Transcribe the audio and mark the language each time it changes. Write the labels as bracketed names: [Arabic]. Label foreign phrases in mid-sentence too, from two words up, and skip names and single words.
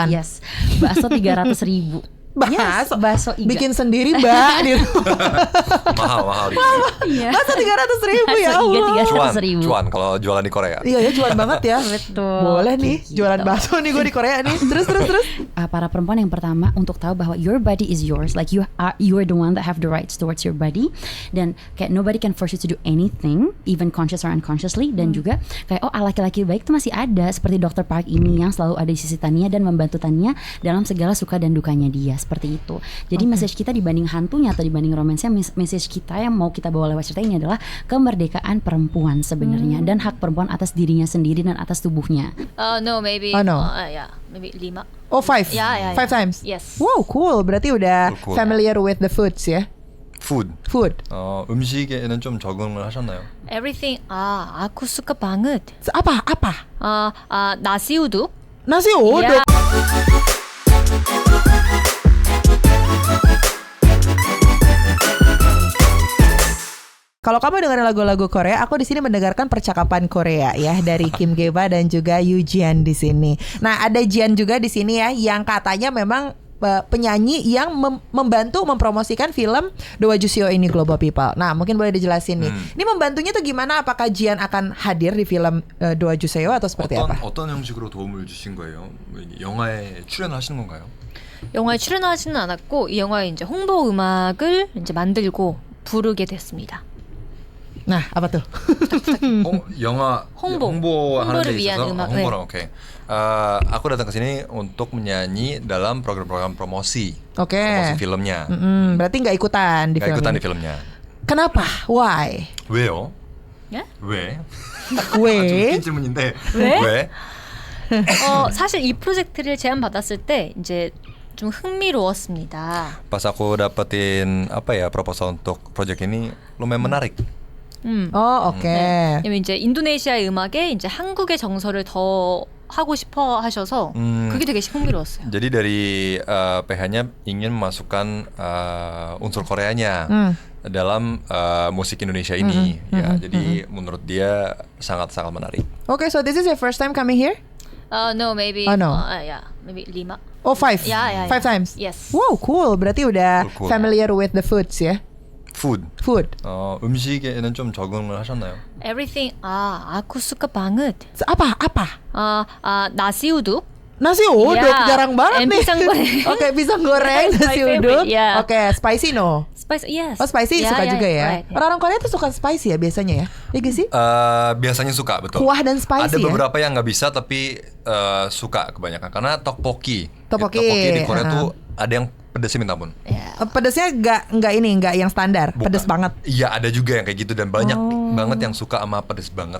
[Indonesian] Yes. Bakso 300 ribu. Yes, bakso iga. Bikin sendiri mbak di rumah. mahal Iya. Masa 300 ribu ya Allah. 300 ribu. cuan kalau jualan di Korea. Iya ya cuan banget ya. Betul. Boleh nih Gitu. jualan bakso nih gue di Korea nih. Terus. Para perempuan yang pertama untuk tahu bahwa [English] your body is yours, like you are the one that have the rights towards your body, [Indonesian] dan kayak [English] nobody can force you to do anything, even conscious or unconsciously. [Indonesian] Dan juga kayak laki-laki baik tuh masih ada, seperti Dr. Park ini yang selalu ada di sisi Tania dan membantu Tania dalam segala suka dan dukanya dia, seperti itu. Jadi message kita dibanding hantunya atau dibanding romansnya, message kita yang mau kita bawa lewat cerita ini adalah kemerdekaan perempuan sebenarnya, dan hak perempuan atas dirinya sendiri dan atas tubuhnya. [English] No, maybe. Oh, no. Yeah, maybe 5. Oh 5? Yeah. 5 times? Yes. Wow cool. [Indonesian] Berarti udah [English] Cool. familiar with the foods ya? Food. [Korean] 음식에는 좀 적응을 하셨나요? [English] Everything. [Indonesian] aku suka banget. Apa? nasi uduk. Nasi uduk? [English] Yeah. [Indonesian] Kalau kamu dengar lagu-lagu Korea, aku di sini mendengarkan percakapan Korea ya dari Kim Geba dan juga Yoo Jian di sini. Nah, ada Jian juga di sini ya yang katanya memang penyanyi yang membantu mempromosikan film Doa Juseo ini, Global People. Nah, mungkin boleh dijelasin nih. Ini membantunya tuh gimana? Apakah Jian akan hadir di film Doa Juseo atau seperti apa? [Korean] 어떤 형식으로 도움을 주신 거예요? 영화에 출연하시는 건가요? 영화에 출연하지는 않았고 이 영화의 이제 홍보 음악을 이제 만들고 부르게 됐습니다. [Indonesian] Nah, apa tuh? [Korean] 영화 홍보하는 데 홍보를 위한 있어서 음악. 홍보랑 오케이. [Indonesian] Aku datang ke sini untuk menyanyi dalam program-program promosi. Oke. promosi filmnya. Berarti nggak ikutan di Nggak film ikutan ini. di filmnya. Kenapa? [English] Why? [Korean] 왜요? 예? 왜? 왜? 웃긴 질문인데 왜? 왜? 사실 이 프로젝트를 제안받았을 때 이제 좀 흥미로웠습니다. [Indonesian] Pas aku dapetin proposal untuk project ini lumayan menarik. Oh, oke. [Korean] 왜냐면 이제 인도네시아의 음악에 이제 한국의 정서를 더 하고 싶어 하셔서 그게 되게 흥미로웠어요. [Indonesian] Jadi dari PH-nya ingin memasukkan unsur Koreanya dalam musik Indonesia ini. Jadi menurut dia sangat-sangat menarik. [English] Okay, so this is your first time coming here? No, maybe. Oh, no. Yeah, maybe 5. Oh, 5? Yeah. 5 times? Yes. Wow, cool. [Indonesian] Berarti udah [English] Cool. familiar with the foods ya? Food. [Korean] 음식에는 좀 적응을 하셨나요? [English] Everything. [Indonesian] aku suka banget. Apa? nasi uduk. Nasi uduk, [English] Yeah. [Indonesian] jarang banget [English] And [Indonesian] nih. pisang goreng. Oke, pisang goreng, [English] That's my [Indonesian] nasi [English] favorite, [Indonesian] uduk. [English] yeah. Oke, spicy no? Spicy, yes. Oh, spicy Yeah, [Indonesian] suka [English] yeah, [Indonesian] juga ya? [English] right, yeah. [Indonesian] Orang-orang Korea tuh suka spicy ya biasanya ya? Iya gak sih? Biasanya suka, betul. Kuah dan spicy Ada ya? beberapa yang nggak bisa tapi suka kebanyakan karena tteokbokki. Tteokbokki, Tteokbokki di Korea tuh ada yang pedesnya minta ampun. Pedesnya nggak yang standar, Bukan. pedes banget. Iya, ada juga yang kayak gitu dan banyak banget yang suka sama pedes banget.